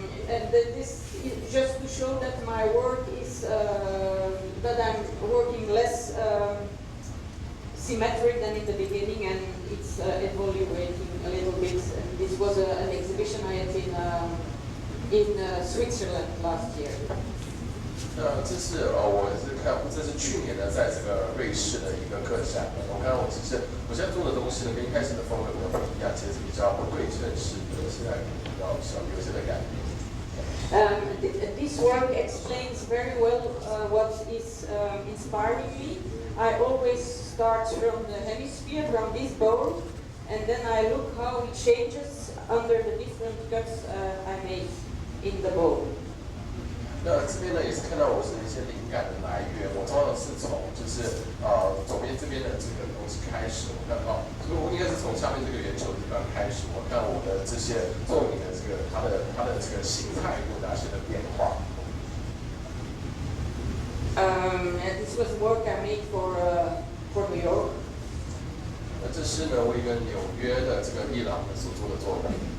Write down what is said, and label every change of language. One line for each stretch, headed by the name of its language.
English: And this is just to show that my work is that I'm working less symmetric than in the beginning, and it's evaluating a little bit. And this was an exhibition I had in Switzerland last year.
Chinese: 那这是这是去年呢，在这个瑞士的一个个展。我看我现在做的东西呢，跟一开始的风格比较不一样，其实是比较对称式的，现在比较有些的改变。
English: This work explains very well what is inspiring me. I always start from the hemisphere, from this bowl, and then I look how it changes under the different cuts I make in the bowl.
Chinese: 那这边呢也是看到我是一些灵感的来源，我通常是从左边这边的这个东西开始，我看到，所以我应该是从下面这个圆球地方开始，我看我的这些作品的这个它的这个形态有哪些的变化。
English: And this was work I made for New York.
Chinese: 那这是呢为一个纽约的这个艺廊所做的作品。